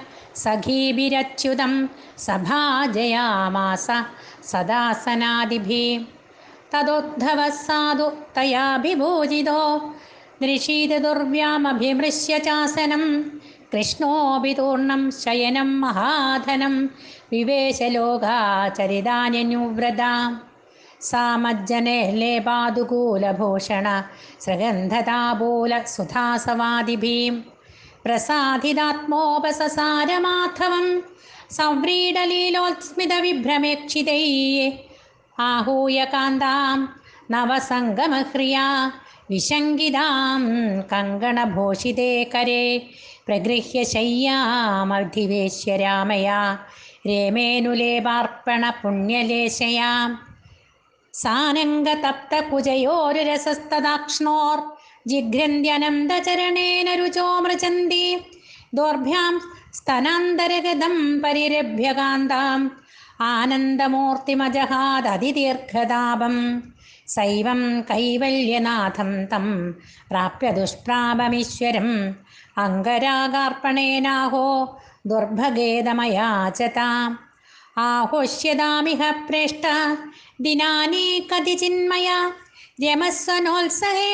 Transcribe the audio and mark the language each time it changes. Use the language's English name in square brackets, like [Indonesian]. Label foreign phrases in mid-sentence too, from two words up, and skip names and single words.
[Sanskrit] സഖീഭിരച്യുതം സഭാജയാമാസ സദാസനാദിഭിः തദോദ്ധവഃ സാധു തയാഭിഭൂജിതോ ദൃശീതദുർവ്യാമഭിമൃശ്യ ചാസനം കൃഷ്ണോऽപി തൂർണം ശയനം മഹാധനം വിവേശലോകാചരിതാന്യനുവ്രത സാമജ്ജനേലേപാദുകൂലഭൂഷണ സൃഗന്ധതാബൂല സുധാസവാദിഭിः പ്രസാദിതാത്മോപസസാരമാധവം സവ്രീഡലീലോത്സ്മിതവിഭ്രമേക്ഷിതൈः आहूय कान्तां नवसङ्गमह्रिया विशङ्गितां कङ्गणभूषिते करे प्रगृह्य शय्यामधिवेश्य रामया रेमेनुलेपार्पणपुण्यलेशया सानङ्गतप्तकुजयोरुरसस्तदाक्ष्णोर्जिघ्रन्द्यनन्दचरणेन रुचो मृचन्ति दोर्भ्यां स्तनान्तरगतं परिरभ्य कान्ताम् ആനന്ദമൂർത്തിമജഹാദതിദീർഘതാപം സൈവം കൈവല്യനാഥം തം പ്രാപ്യ ദുഷ്പ്രാപമീശ്വരം അംഗരാഗാർപ്പണേനാഹോ ദുർഭഗേദമയാചത ആഹോഷ്യതാമിഹ പ്രേഷ്ട ദിനാനി കതിചിന്മയ രമസ്വനോത്സഹേ